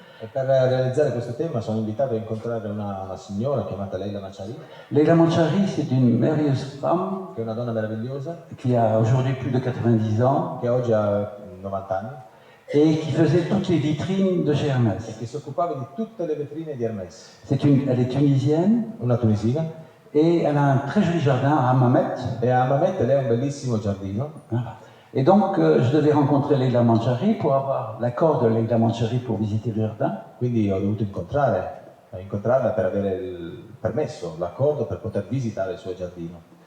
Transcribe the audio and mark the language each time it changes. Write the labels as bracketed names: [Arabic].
[Italian] E per realizzare questo tema sono invitato a incontrare una signora chiamata Leila Manchari. [French] Leila Manchari, c'est une merveilleuse femme. [Italian] Che è una donna meravigliosa. [French] Qui a aujourd'hui plus de 90 ans. [Italian] Che oggi ha 90 anni. [French] Et qui faisait toutes les vitrines de chez Hermès. [Italian] E che si occupava di tutte le vetrine di Hermès. [French] Elle est tunisienne. [Italian] Una tunisina. [French] Et elle a un très joli jardin à Hammamet. [Italian] E a Hammamet lei ha un bellissimo giardino. [French] Voilà. Et donc, je devais rencontrer Leila Manchari pour avoir l'accord de Leila Manchari pour visiter le jardin. [Italian] Quindi ho dovuto incontrarla per avere il permesso, l'accordo per poter visitare il suo giardino.